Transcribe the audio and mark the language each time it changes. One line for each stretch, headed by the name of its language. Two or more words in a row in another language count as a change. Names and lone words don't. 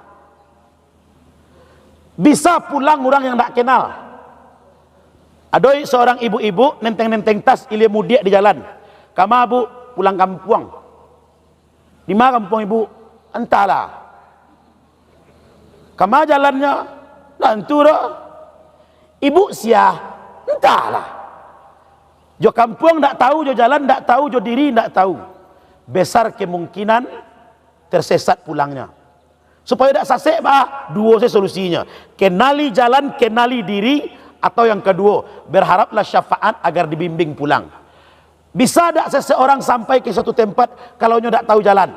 Indonesian: Bisa pulang orang yang tak kenal. Ada seorang ibu-ibu nenteng-nenteng tas ilia mudik di jalan. Kamu bu pulang kampung. Di mana kampung ibu? Entahlah. Kamu jalannya nantu dah. Ibu sia, entahlah. Jo kampung tak tahu, jo jalan tak tahu, jo diri tak tahu. Besar kemungkinan tersesat pulangnya. Supaya tak sasek bah, dua solusinya. Kenali jalan, kenali diri, atau yang kedua, berharaplah syafaat agar dibimbing pulang. Bisa tak seseorang sampai ke suatu tempat kalau dia tak tahu jalan?